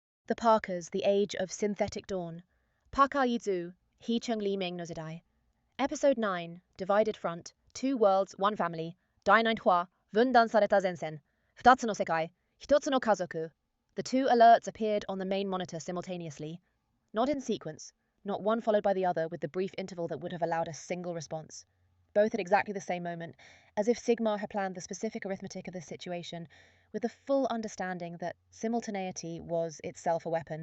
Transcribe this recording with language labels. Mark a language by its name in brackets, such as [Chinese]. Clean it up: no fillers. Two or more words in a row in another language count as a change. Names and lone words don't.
[English] The Parkers, The Age of Synthetic Dawn Paarkaar izu, [Japanese] 合成黎明の時代 Episode 9, Divided Front, Two Worlds, One Family, 第9話 分断された前線 二つの世界 一つの家族 [English] The two alerts appeared on the main monitor simultaneously. Not in sequence, not one followed by the other with the brief interval that would have allowed a single response. Both at exactly the same moment, as if Sigmar had planned the specific arithmetic of this situation, with the full understanding that simultaneity was itself a weapon.